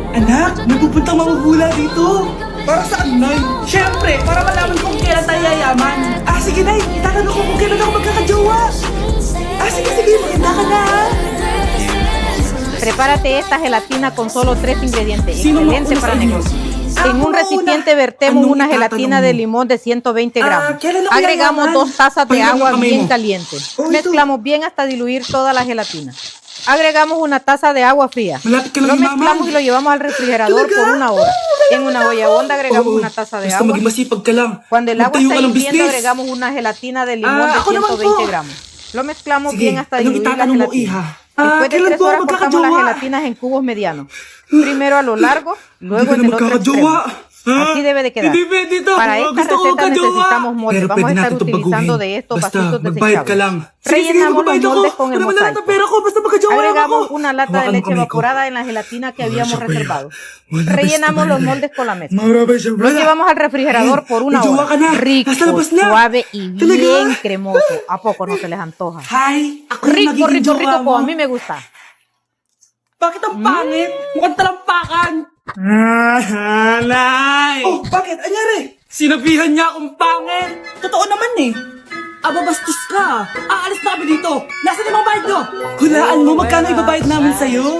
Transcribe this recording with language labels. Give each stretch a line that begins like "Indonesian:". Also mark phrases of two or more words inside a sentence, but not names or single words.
Filipino: Anak, may pupuntang manguhula dito. Para saan, Nay? Siyempre, para malaman kung kailan tayo yayaman. Sige, Nay. Itatanong ko kung kailan ako magkakajowa. Sige, maganda ka na, ha?
Spanish: Prepárate esta gelatina con solo 3 ingredientes.
Filipino: Sino
Spanish: Excelente
Filipino: mauna para sa inyo?
Spanish: negocio.
Filipino: Ako
Spanish: En un
Filipino: mauna.
Spanish: recipiente vertemos
Filipino: Anong
Spanish: una
Filipino: itatanong
Spanish: gelatina
Filipino: mo?
Spanish: de limón de 120 gramos.
Filipino: kailan ako
Spanish: Agregamos
Filipino: yayaman?
Spanish: 2 tazas de
Filipino: Pahinga mo
Spanish: agua
Filipino: kamay
Spanish: bien mo. caliente.
Filipino: Oh, ito.
Spanish: Mezclamos bien hasta diluir toda la gelatina. Agregamos una taza de agua fría.
Filipino: Malapit ka lang
Spanish: Lo
Filipino: yumaman.
Spanish: mezclamos y lo llevamos al refrigerador
Filipino: Talaga?
Spanish: por 1 hora. En una olla honda agregamos una taza de
Filipino: Basta
Spanish: agua.
Filipino: maging masipag ka lang.
Spanish: Cuando el agua
Filipino: Magtayo
Spanish: está
Filipino: ka ng hirviendo, business.
Spanish: agregamos una gelatina de limón de
Filipino: Ako naman
Spanish: 120
Filipino: po.
Spanish: gramos. Lo mezclamos
Filipino: Sige,
Spanish: bien hasta
Filipino: anong
Spanish: diluir la
Filipino: itatanong mo,
Spanish: gelatina.
Filipino: iha?
Spanish: Después de
Filipino: Kailan
Spanish: 3
Filipino: po
Spanish: horas
Filipino: ako
Spanish: cortamos las
Filipino: magkakajowa?
Spanish: gelatinas en cubos medianos. Primero a lo largo, luego en
Filipino: Hindi
Spanish: el
Filipino: ka na
Spanish: otro
Filipino: magkakajowa.
Spanish: extremo. Así debe de quedar.
Filipino: Hindi pwede to.
Spanish: Para esta
Filipino: Gusto ko
Spanish: receta
Filipino: magkajowa.
Spanish: necesitamos moldes.
Filipino: Pero
Spanish: Vamos a
Filipino: pwede
Spanish: estar
Filipino: natin itong
Spanish: utilizando
Filipino: baguhin.
Spanish: de estos
Filipino: Basta,
Spanish: vasitos
Filipino: magbayad ka lang.
Spanish: desechables. Rellenamos los
Filipino: magbayad ako.
Spanish: moldes con el
Filipino: Para malala ng
Spanish: mosaico.
Filipino: pera ko. Basta magkajowa lang ako.
Spanish: Agregamos una lata de
Filipino: Hawakan mo
Spanish: leche
Filipino: kamay ko.
Spanish: evaporada en la gelatina que habíamos
Filipino: siya,
Spanish: reservado.
Filipino: Wala,
Spanish: Rellenamos
Filipino: basta
Spanish: los
Filipino: ba
Spanish: moldes con la mezcla.
Filipino: Marami siya,
Spanish: Lo
Filipino: wala.
Spanish: llevamos al refrigerador por 1
Filipino: Magjowa ka
Spanish: hora.
Filipino: na.
Spanish: Rico,
Filipino: Nasa labas na.
Spanish: suave y
Filipino: Talaga?
Spanish: bien cremoso. ¿A poco no se les antoja?
Filipino: Hi, ako yung
Spanish: Rico,
Filipino: magiging
Spanish: rico,
Filipino: jowa
Spanish: rico po.
Filipino: mo.
Spanish: A mí me gusta.
Filipino: Bakit ang pangit? Mukhang talampakan. Nay! Oh, bakit? Anyari? Sinabihan niya akong pangit. Totoo naman eh. Ababastos ka. Aalis na kami dito. Nasaan yung mga bayad nyo? Hulaan mo magkano ibabayad namin sa'yo?